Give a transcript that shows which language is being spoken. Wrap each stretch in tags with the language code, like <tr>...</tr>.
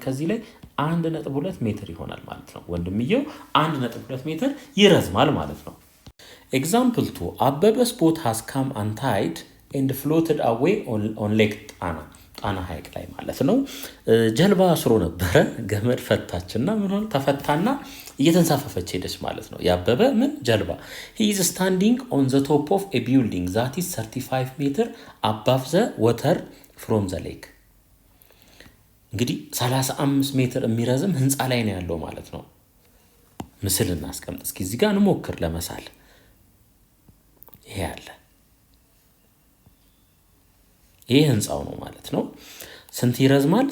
<am>ከዚህ ላይ 1.2 ሜትር ይሆናል ማለት ነው። ወንድምየው 1.2 ሜትር ይረዝማል ማለት ነው።</am> <en>ኤግዛምፕል 2 አበበስ ቦት ሃዝ ካም አንታይድ ኤንድ ፍሎትድ አዌይ ኦን ሌክ</en> <am>ጣና ሐይቅ ላይ ማለት ነው። ጀልባ አስሮ ነበረ፣ ገመድ ፈታችና ምን ሆነ? ተፈታና እየተንሳፈፈች ሄደች ማለት ነው። ያበበ ጀልባ</am> <en>he is standing on the top of a building that is 35 meter above the water from the lake.</en> <am>እንግዲህ 35 ሜትር የሚረዝም ህንፃ ላይ ነው ያለው ማለት ነው። ምስል እናስቀምጥ እስኪ፣ እዚህ ጋር እንሞክር ለመሳል። ይሄ አለ፣ ይሄ ህንፃው ነው ማለት ነው። ስንት ይረዝማል?</am>